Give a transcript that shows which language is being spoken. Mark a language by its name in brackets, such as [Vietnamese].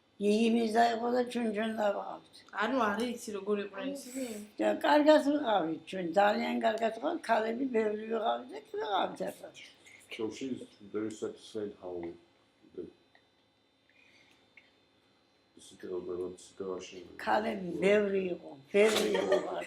[Georgian] იგი მის დაიყო და ჩვენ დავიყავით. ანუ არის იცი როგორ იყვნენ ისინი? და კარგად ვიყავით ჩვენ, ძალიან კარგად ვიყავით, ქალები ბევრი ვიყავით და ვიყავით ერთად. [English] So she's very satisfied how the situation. [Georgian] ქალები ბევრი იყო, ბევრი იყო.